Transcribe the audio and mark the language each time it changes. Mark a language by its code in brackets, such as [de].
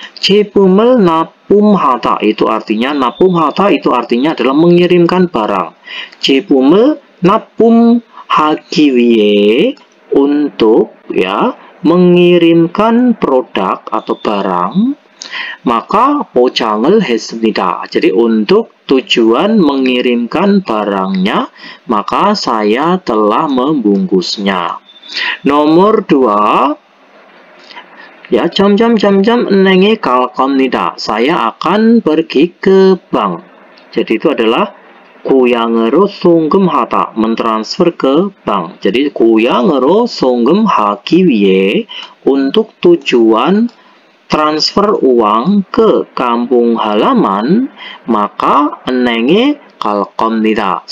[ko] 제품을 납품하다 [id] itu artinya 납품하다 itu artinya adalah mengirimkan barang. [ko] 제품을 납품하기 위해 [id] untuk ya mengirimkan produk atau barang. Maka [ko] 포장을 했습니다. [id] Jadi untuk tujuan mengirimkan barangnya, maka saya telah membungkusnya. Nomor 2 ya, [ko] 은행에 갈 겁니다. [id] Saya akan pergi ke bank. Jadi itu adalah [ko] 고향으로 송금하다, [id] mentransfer ke bank. Jadi [ko] 고향으로 송금하기 위해 [id] untuk tujuan transfer uang ke kampung halaman, maka [ko] 은행에 갈 겁니다.